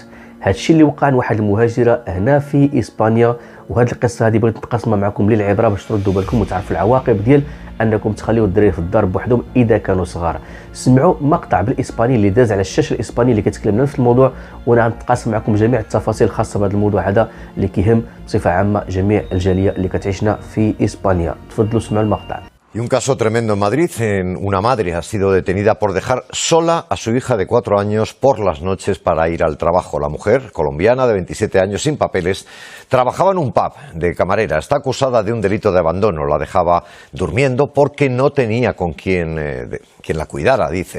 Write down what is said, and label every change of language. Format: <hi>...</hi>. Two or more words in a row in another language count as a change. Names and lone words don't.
<ar>هادشي اللي وقع لواحد المهاجره هنا في اسبانيا، وهاد القصه هذه بغيت نقاسمها معكم للعبره باش تردوا بالكم وتعرفوا العواقب ديال انكم تخليو الدراري في الدار بوحدهم اذا كانوا صغار. سمعوا مقطع بالاسباني اللي داز على الشاشه الاسباني اللي كيتكلم نفس الموضوع، وانا غنتقاسم معكم جميع التفاصيل الخاصه بهذا الموضوع هذا اللي كيهم بصفه عامه جميع الجاليه اللي كتعيشنا في اسبانيا. تفضلوا سمعوا المقطع.</ar> <es>Y un caso tremendo en Madrid. Una madre ha sido detenida por dejar sola a su hija de 4 años por las noches para ir al trabajo. La mujer, colombiana de 27 años sin papeles, trabajaba en un pub de camarera. Está acusada de un delito de abandono. La dejaba durmiendo porque no tenía con quien la cuidara, dicen.</es>